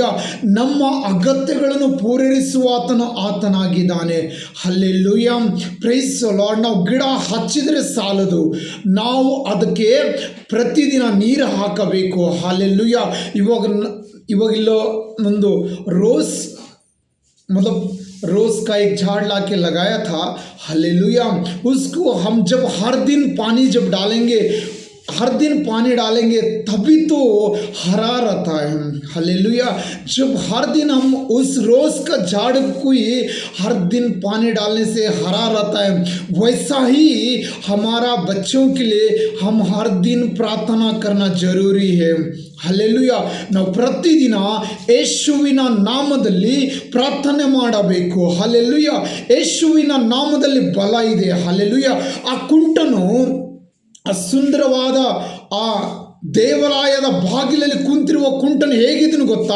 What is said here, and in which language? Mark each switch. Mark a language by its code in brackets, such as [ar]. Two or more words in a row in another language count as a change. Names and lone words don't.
[kn] ನಮ್ಮ ಅಗತ್ಯಗಳನ್ನು ಪೂರೈಸುವ ಆತನಾಗಿದ್ದಾನೆ. [en] ಹಲ್ಲೆಲೂಯ. praise the Lord. [kn] ನಾವು ಗಿಡ ಹಚ್ಚಿದರೆ ಸಾಲದು, ನಾವು ಅದಕ್ಕೆ ಪ್ರತಿದಿನ ನೀರು ಹಾಕಬೇಕು. ಹಲ್ಲೆಲೂಯ. ಇವಾಗಿಲ್ಲೋ ಒಂದು [hi] रोज़ मतलब रोज़ का एक झाड़ ला के लगाया था. हालेलुया. उसको हम जब हर दिन पानी जब डालेंगे, हर दिन पानी डालेंगे तभी तो हरा रहता है. हालेलुया. जब हर दिन हम उस रोज़ का झाड़ को ही हर दिन पानी डालने से हरा रहता है, वैसा ही हमारा बच्चों के लिए हम हर दिन प्रार्थना करना जरूरी है. [kn] ಹಲ್ಲೆಲೂಯ. ನಾವು ಪ್ರತಿದಿನ ಯೇಸುವಿನ ನಾಮದಲ್ಲಿ ಪ್ರಾರ್ಥನೆ ಮಾಡಬೇಕು. ಹಲ್ಲೆಲೂಯ. ಯೇಸುವಿನ ನಾಮದಲ್ಲಿ ಬಲ ಇದೆ. ಹಲ್ಲೆಲೂಯ. ಆ ಕುಂಟನು ಆ ಸುಂದರವಾದ ಆ ದೇವಾಲಯದ ಬಾಗಿಲಲ್ಲಿ ಕುಂತಿರುವ ಕುಂಟನು ಹೇಗಿದ್ದನು ಗೊತ್ತಾ?